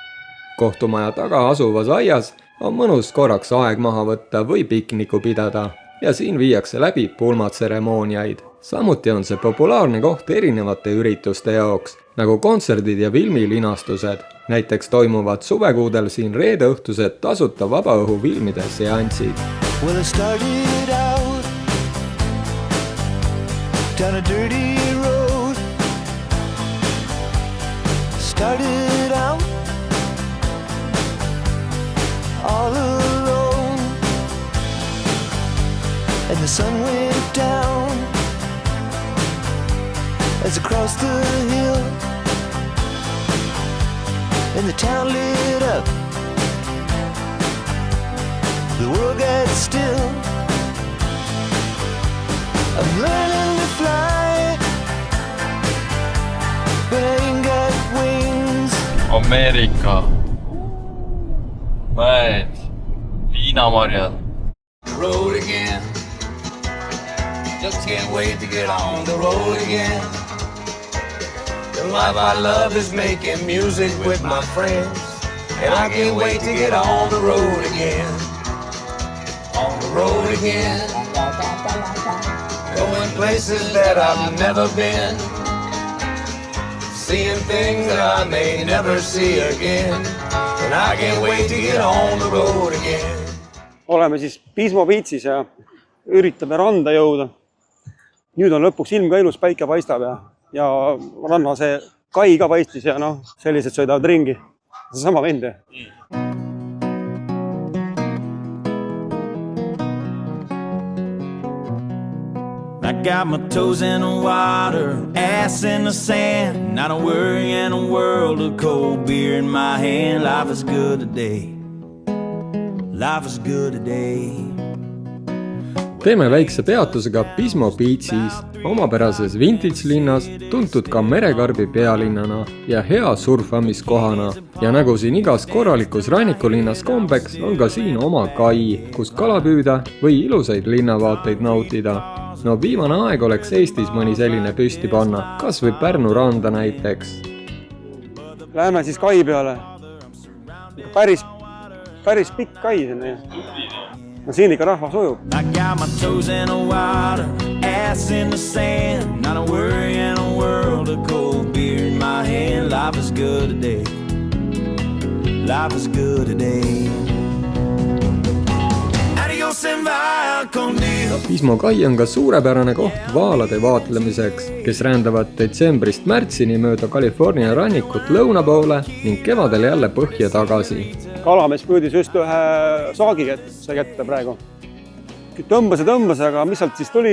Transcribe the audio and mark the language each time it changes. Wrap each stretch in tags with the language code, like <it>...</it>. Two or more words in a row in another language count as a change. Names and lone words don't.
<et>Kohtumaja taga asuvas aias on mõnus korraks aeg maha võtta või pikniku pidada. ja siin viiakse läbi pulmatseremooniaid. Samuti on see populaarne koht erinevate ürituste jaoks, nagu kontserdid ja filmilinastused. Näiteks toimuvad suvekuudel siin reede õhtused tasuta vabaõhu filmide seansid.</et> <en>Well, I started out down a dirty road. Started out all alone, and the sun went down as I crossed the hill, and the town lit up. The world gets still. I'm learning to fly, but I ain't got wings.</en> <et>Ameerika. Mäed. Viinamarjad.</et> <en>Road again. Just can't wait to get on the road again. The life I love is making music with my friends, and I can't wait to get on the road again. On the road again. Going places that I've never been, seeing things that I may never see again, and I can't wait to get on the road again.</en> <et>Oleme siis Pismo Beachis ja üritame randa jõuda. Nüüd on lõpuks ilm ka ilus, päike paistab ja ranna see kai ka paistis ja sellised sõidavad ringi. See sama vend.</et> <en>I got my toes in the water, ass in the sand, not a worry in a world of cold beer in my hand. Life is good today. Life is good today.</en> <et>Teeme väikse peatusega Pismo Beachis, omapärases vintage linnas, tuntud ka merekarbi pealinnana ja hea surfamiskohana. Ja nagu siin igas korralikus rannikulinnas kombeks, on ka siin oma kai, kus kala püüda või ilusaid linnavaateid nautida. No viimane aeg oleks Eestis mõni selline püsti panna, kas või Pärnu randa näiteks. Läheme siis kai peale. Päris pikk kai sinna. No siin ikka rahvas ujub.</et> <en>I got my toes in the water, ass in the sand, not a worry in a world of cold beer in my hand. Life is good today. Life is good today.</en> <es>Adios en vaya conmigo.</es> <et>Pismo kai on ka suurepärane koht vaalade vaatlemiseks, kes rändavad detsembrist märtsini mööda California rannikut lõuna poole ning kevadel jälle põhja tagasi. Kalamees püüdis just ühe saagi kätte praegu. Tõmbas, aga mis sealt siis tuli?</et>